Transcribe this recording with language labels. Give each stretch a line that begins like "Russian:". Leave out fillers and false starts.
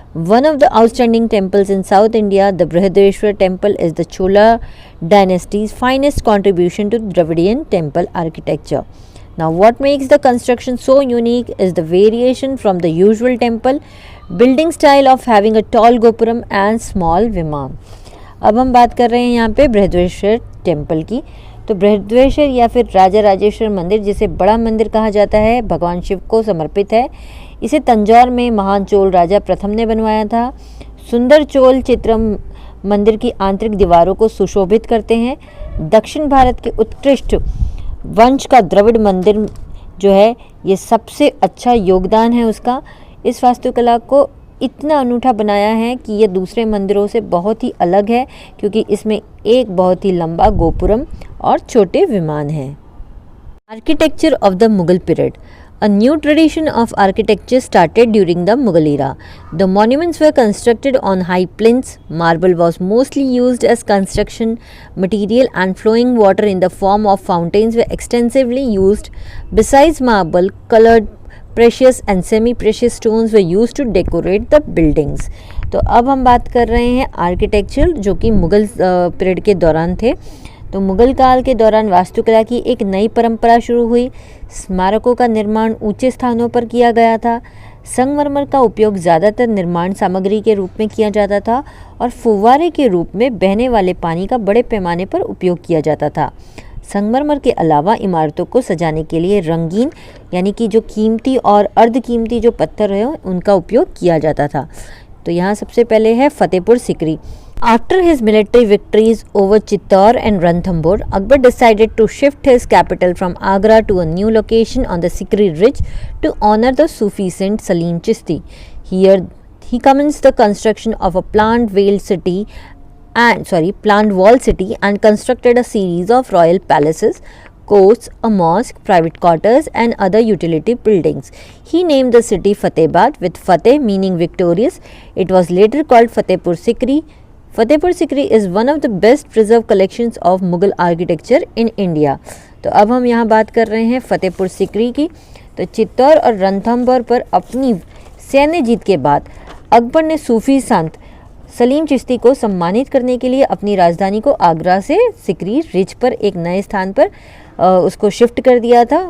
English: One of the outstanding temples in South India, the Brihadeshwar temple, is the Chola dynasty's finest contribution to Dravidian temple architecture. Now, what makes the construction so unique is the variation from the usual temple building style of having a tall gopuram and small viman.
Hindi: अब हम बात कर रहे हैं यहाँ पे Brihadeshwara temple की. तो बृहदेश्वर या फिर राजा राजेश्वर मंदिर, जिसे बड़ा मंदिर कहा जाता है, भगवान शिव को समर्पित है. इसे तंजौर में महान चोल राजा प्रथम ने बनवाया था. सुंदर चोल चित्र मंदिर की आंतरिक दीवारों को सुशोभित करते हैं. दक्षिण भारत के उत्कृष्ट वंश का द्रविड़ मंदिर जो है ये सबसे अच्छा योगदान है उसका. इस वास्तुकला को इतना अनूठा बनाया है कि यह दूसरे मंदिरों से बहुत ही अलग है, क्योंकि इसमें एक बहुत ही लंबा गोपुरम और छोटे विमान हैं.
English: Architecture of the Mughal period. A new tradition of architecture started during the Mughal era. The monuments were constructed on high plinths. Marble was mostly used as construction material and flowing water in the form of fountains were extensively used. Besides marble, colored precious and semi-precious stones were used to decorate the buildings.
Hindi: तो अब हम बात कर रहे हैं architecture जो कि Mughal period के दौरान थे. तो मुग़ल काल के दौरान वास्तुकला की एक नई परंपरा शुरू हुई. स्मारकों का निर्माण ऊंचे स्थानों पर किया गया था. संगमरमर का उपयोग ज़्यादातर निर्माण सामग्री के रूप में किया जाता था और फुव्वारे के रूप में बहने वाले पानी का बड़े पैमाने पर उपयोग किया जाता था. संगमरमर के अलावा इमारतों को सजाने के लिए रंगीन यानी कि जो कीमती और अर्ध कीमती जो पत्थर है उनका उपयोग किया जाता था. तो यहाँ सबसे पहले है Fatehpur Sikri.
English: After his military victories over Chittor and Ranthambore, Akbar decided to shift his capital from Agra to a new location on the Sikri Ridge to honor the Sufi saint Salim Chishti. Here he commenced the construction of a planned walled city and constructed a series of royal palaces, courts, a mosque, private quarters and other utility buildings. He named the city Fatehbad with Fateh meaning victorious. It was later called Fatehpur Sikri. Fatehpur Sikri is one of the best preserved collections of Mughal architecture in India.
Hindi: तो अब हम यहाँ बात कर रहे हैं फतेहपुर सिकरी की. तो चित्तौर और रणथंभौर पर अपनी सैन्य जीत के बाद अकबर ने सूफी संत सलीम चिश्ती को सम्मानित करने के लिए अपनी राजधानी को आगरा से सिकरी रिज पर एक नए स्थान पर उसको शिफ्ट कर दिया था.